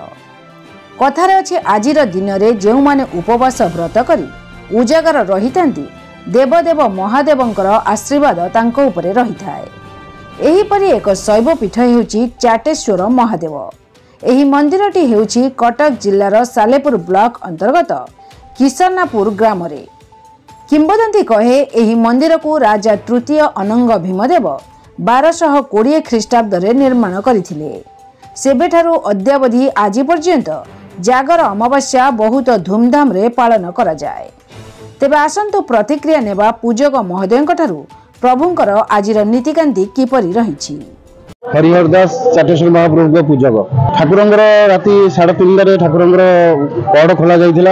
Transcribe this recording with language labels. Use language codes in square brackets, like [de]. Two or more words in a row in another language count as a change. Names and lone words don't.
[or] କଥାରେ ଅଛି ଆଜିର ଦିନରେ ଯେଉଁମାନେ ଉପବାସ ବ୍ରତ କରି ଉଜାଗର ରହିଥାନ୍ତି ଦେବଦେବ ମହାଦେବଙ୍କର ଆଶୀର୍ବାଦ ତାଙ୍କ ଉପରେ ରହିଥାଏ। ଏହିପରି ଏକ ଶୈବପୀଠ ହେଉଛି ଚାଟେଶ୍ୱର ମହାଦେବ। ଏହି ମନ୍ଦିରଟି ହେଉଛି କଟକ ଜିଲ୍ଲାର ସାଲେପୁର ବ୍ଲକ ଅନ୍ତର୍ଗତ କିଷନ୍ନାପୁର ଗ୍ରାମରେ। କିମ୍ବଦନ୍ତୀ କହେ ଏହି ମନ୍ଦିରକୁ ରାଜା ତୃତୀୟ ଅନଙ୍ଗ ଭୀମଦେବ 1220 ଖ୍ରୀଷ୍ଟାବ୍ଦରେ ନିର୍ମାଣ କରିଥିଲେ। ସେବେଠାରୁ ଅଦ୍ୟାବଧି ଆଜି ପର୍ଯ୍ୟନ୍ତ ଜାଗର ଅମାବାସ୍ୟା ବହୁତ ଧୂମଧାମରେ ପାଳନ କରାଯାଏ। ତେବେ ଆସନ୍ତୁ ପ୍ରତିକ୍ରିୟା ନେବା ପୂଜକ ମହୋଦୟଙ୍କଠାରୁ ପ୍ରଭୁଙ୍କର ଆଜିର ନୀତିକାନ୍ତି କିପରି ରହିଛି। ହରିହର ଦାସ ଚାଟେଶ୍ୱର ମହାପ୍ରଭୁ ପୂଜକ ଠାକୁରଙ୍କର ରାତି 3:30 ଠାକୁରଙ୍କର ପହଡ଼ ଖୋଲା ଯାଇଥିଲା।